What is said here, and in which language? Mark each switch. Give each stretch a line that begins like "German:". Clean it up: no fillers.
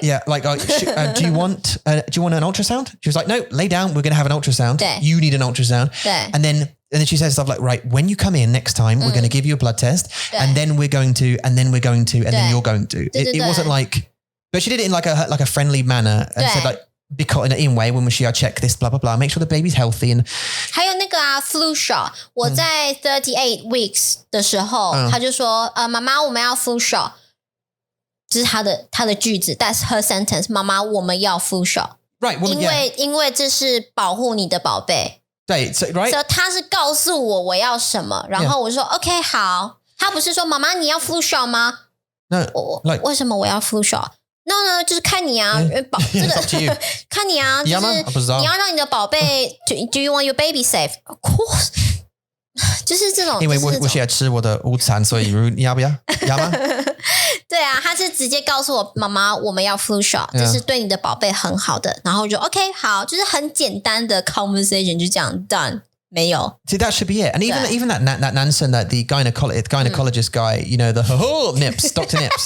English: Yeah, like, do you want an ultrasound? She was like, no, lay down. We're going to have an ultrasound. You need an ultrasound. And then and then she says stuff like, right, when you come in next time, we're going to give you a blood test and then we're going to, and then we're going to, and then you're going to. It wasn't like, but she did it in like a friendly manner and said like, because in a way, when she check this, blah, blah, blah, make sure the baby's healthy. And
Chinese: 还有那个flu shot， 我在38 weeks 的时候，他就说，妈妈，我们要 flu shot， 这是他的句子 ，
English: That's her sentence，
Chinese: 妈妈，我们要 flu shot。Right， 因为这是保护你的宝贝。对 ，so right，所以他是告诉我要什么，然后我就说 OK 好。他不是说妈妈你要 flu shot 吗？那为什么我要 flu shot？No， 就是看你啊，这个看你啊，就是你要让你的宝贝 ，
English: Do you want your baby safe? Of course，
Chinese: 就是这种。因为我现在吃我的午餐，所以你要不要？要吗？对啊，他是直接告诉我妈妈，我们要 flu shot， 这是对你的宝贝很好的。然后我就 OK 好，就是很简单的 conversation 就这样 done。没有。
English: See, that should be it. And even that Nansen, that the gynecologist guy, you know, the Nips, Dr.